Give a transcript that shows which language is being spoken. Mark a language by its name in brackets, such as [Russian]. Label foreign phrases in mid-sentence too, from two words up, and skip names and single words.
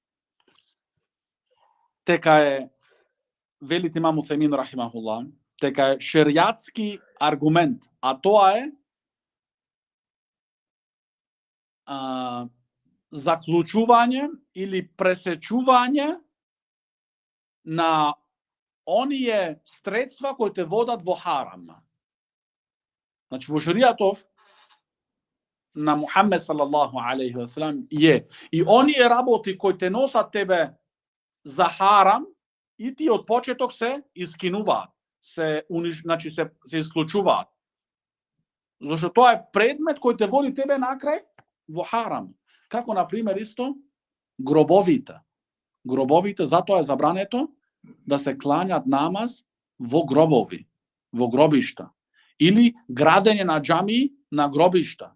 [Macedonian] дека е, велит имам Утајмин рахимахуллах, дека е шеријатски аргумент, а тоа е заклучување или пресечување на оние средства кои те водат во харам. Значи во шеријатов на Мухаммед [Arabic] صلى الله عليه وسلم [Macedonian] е и оние работи кои те носат тебе за харам, и ти од почеток се искинуваат, значи се исклучуваат. Зашто тоа е предмет кој те води тебе накрај во харам. Како на пример исто гробовите. Гробовите, затоа е забрането да се кланјат намаз во гробови, во гробишта, или градење на џамии на гробишта.